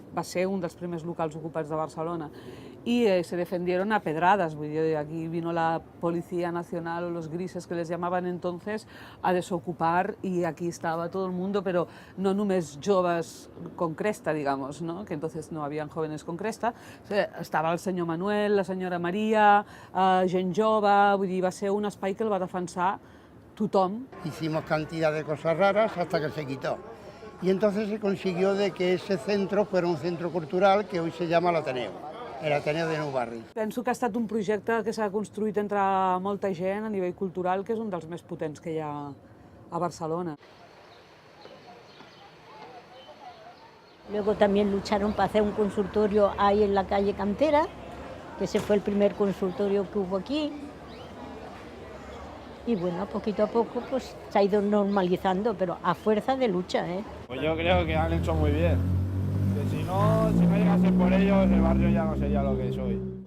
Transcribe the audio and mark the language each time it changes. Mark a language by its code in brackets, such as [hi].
[ca] Va ser un dels primers locals ocupats de Barcelona [es] y se defendieron a pedradas. [ca] Vull dir, [es] aquí vino la Policía Nacional o los grises que les llamaban entonces a desocupar y aquí estaba todo el mundo, pero [ca] no només joves [es] con cresta, digamos, ¿no? Que entonces no habían jóvenes con cresta. [ca] Estava el senyor Manuel, la senyora Maria, gent jove, vull dir, va ser un espai que el va defensar tothom. [es] Hicimos cantidad de cosas raras hasta que se quitó. Y entonces se consiguió de que ese centro fuera un centro cultural que hoy se llama el Ateneo de Nou Barris. [ca] Penso que ha estat un projecte que s'ha construït entre molta gent a nivell cultural, que és un dels més potents que hi ha a Barcelona. [es] Luego también lucharon para hacer un consultorio ahí en la calle Cantera, que ese fue el primer consultorio que hubo aquí. Y bueno, poquito a poco pues se ha ido normalizando, pero a fuerza de lucha, ¿eh? Pues yo creo que han hecho muy bien. Que si no llegase por ellos, el barrio ya no sería lo que es hoy.